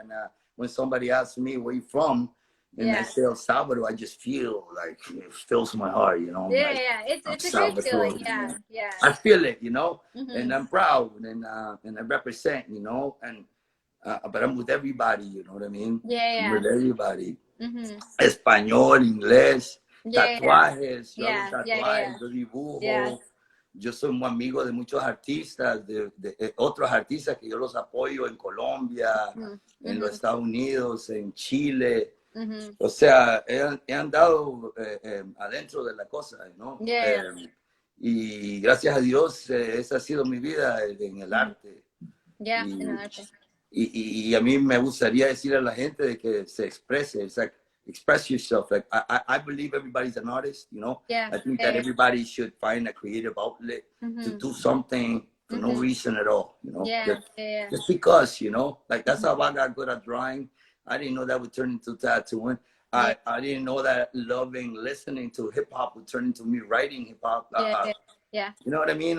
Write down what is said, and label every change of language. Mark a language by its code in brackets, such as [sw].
[en] And when somebody asks me where you from, and I say El Salvador, I just feel like it fills my heart. You know, I'm like, it's a great feeling. Yeah. I feel it, you know, and I'm proud, and I represent, you know, and but I'm with everybody, you know what I mean? I'm with everybody. [es] Español, inglés, tatuajes, yo hago tatuajes, yo dibujo. Yo soy un amigo de muchos artistas, de otros artistas que yo los apoyo en Colombia, en los Estados Unidos, en Chile. O sea, he andado adentro de la cosa, ¿no? Y gracias a Dios, esa ha sido mi vida en el arte. Y a mí me gustaría decir a la gente de que se exprese. [en] It's like, express yourself. Like I believe everybody's an artist, you know. I think that everybody should find a creative outlet to do something for no reason at all, you know. Just because, you know. Like that's how I got good at drawing. I didn't know that would turn into tattooing. I didn't know that loving listening to hip hop would turn into me writing hip hop. You know what I mean?